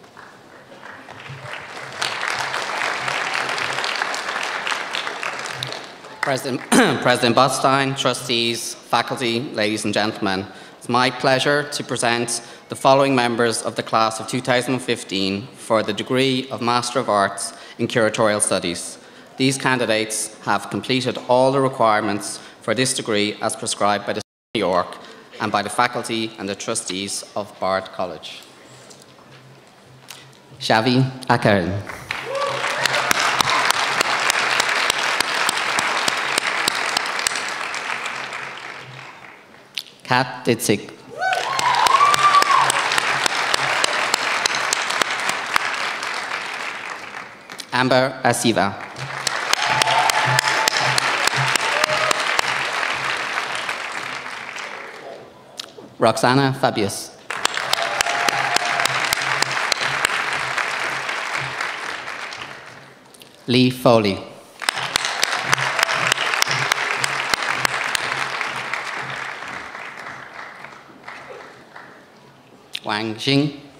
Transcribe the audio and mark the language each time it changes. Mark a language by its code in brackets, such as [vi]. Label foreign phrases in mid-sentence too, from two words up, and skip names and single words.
[en] President Botstein, trustees, faculty, ladies and gentlemen, it's my pleasure to present the following members of the class of 2015 for the degree of Master of Arts in Curatorial Studies. These candidates have completed all the requirements for this degree as prescribed by the State of New York and by the faculty and the trustees of Bard College. Xavi Akaran. Kat Ditzig. Amber Asiva. Roxana Fabius. Lee Foley. Wang Xing.